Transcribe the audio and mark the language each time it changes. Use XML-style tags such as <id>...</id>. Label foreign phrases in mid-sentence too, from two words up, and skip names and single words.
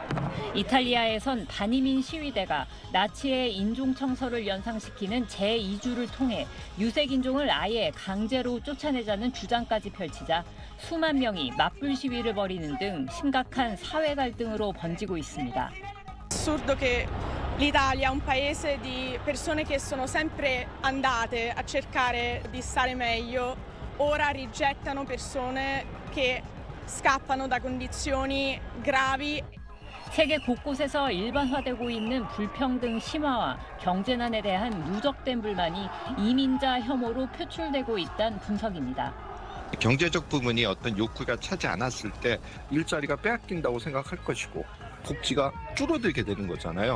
<ko>이탈리아에선 반이민 시위대가 나치의 인종청소를 연상시키는 제2주를 통해 유색인종을 아예 강제로 쫓아내자는 주장까지 펼치자 수만 명이 맞불 시위를 벌이는 등 심각한 사회 갈등으로 번지고 있습니다.</ko> <it>Assurdo che l'Italia è un paese di persone che sono sempre andate a cercare di stare meglio, ora rigettano persone che scappano da condizioni gravi.</it> <ko>세계 곳곳에서 일반화되고 있는 불평등 심화와 경제난에 대한 누적된 불만이 이민자 혐오로 표출되고 있다는 분석입니다. 경제적 부분이 어떤 욕구가 차지 않았을 때 일자리가 빼앗긴다고 생각할 것이고 복지가 줄어들게 되는 거잖아요.</ko>